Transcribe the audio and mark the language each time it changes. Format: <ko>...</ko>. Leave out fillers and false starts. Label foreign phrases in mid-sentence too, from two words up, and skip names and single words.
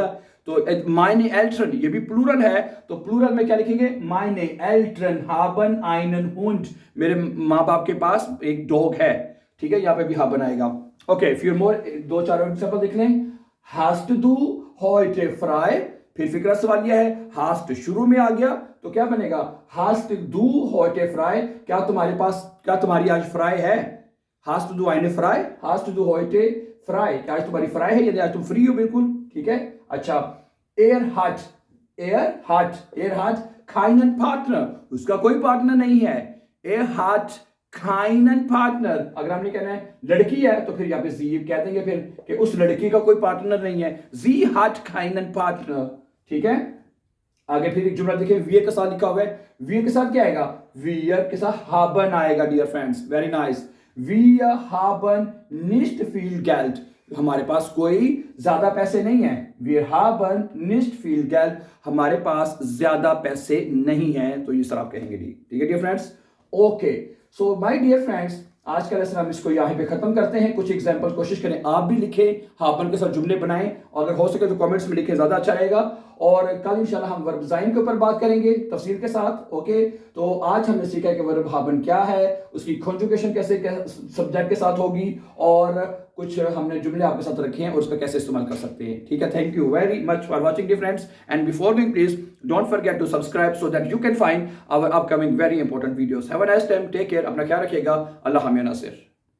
<hi>तो</hi> <de>meine Eltern</de> <hi>ये भी प्लूरल है, तो प्लूरल में क्या लिखेंगे,</hi> <de>meine Eltern haben einen Hund,</de> <hi>मेरे माँ बाप के पास एक डॉग है, ठीक है, यहाँ पे भी हाबन आएगा, ओके। फिर मोर दो चार एग्जांपल देख लें,</hi> <de>hast du heute frei,</de> <hi>फिर फिक्रा सवाल यह है, हास्ट शुरू में आ गया तो क्या बनेगा,</hi> <de>hast du heute frei,</de> <hi>क्या तुम्हारे पास, क्या तुम्हारी आज फ्राई है,</hi> <de>Hast du eine frei? Hast du heute frei?</de> <hi>क्या आज तुम्हारी फ्राई है, यदि आज तुम फ्री हो बिल्कुल, ठीक है। अच्छा,</hi> <de>er hat keinen Partner,</de> <hi>उसका कोई पार्टनर नहीं है।</hi> <de>Er hat keinen Partner,</de> <hi>अगर हमने कहना है लड़की है तो फिर यहाँ पे sie कह देंगे फिर कि उस लड़की का कोई पार्टनर नहीं है।</hi> <de>Sie hat keinen Partner,</de> <hi>ठीक है। आगे फिर एक जुमला देखिए, wir के साथ लिखा हुआ है। wir के साथ क्या आएगा? wir के साथ haben आएगा</hi> <en>dear friends, very nice.</en> <de>wir haben nicht viel Geld,</de> <hi>हमारे पास कोई ज्यादा पैसे नहीं है।</hi> <de>wir haben nicht viel Geld,</de> <hi>हमारे पास ज्यादा पैसे नहीं हैं, तो ये सर आप कहेंगे डी, ठीक है</hi> <en>dear friends. okay, so my dear friends,</en> <hi>आज का लेसन हम इसको यहाँ पे खत्म करते हैं। कुछ एग्जांपल कोशिश करें आप भी लिखें, हाबन के साथ जुमले बनाएं, और अगर हो सके तो कमेंट्स में लिखें, ज्यादा अच्छा रहेगा। और कल इंशाल्लाह हम वर्ब ज़ाइन के ऊपर बात करेंगे तफसील के साथ। ओके, तो आज हमने सीखा कि वर्ब हाबन क्या है, उसकी कॉन्जुगेशन कैसे सब्जेक्ट के साथ होगी, और कुछ हमने जुमले आपके साथ रखे हैं और उसका कैसे इस्तेमाल कर सकते हैं, ठीक है।</hi> <en>thank you very much for watching dear friends, and before going please don't forget to subscribe so that you can find our upcoming very important videos. have a nice time, take care,</en> <hi>अपना ख्याल रखिएगा। अल्लाह हामिया नासिर।</hi>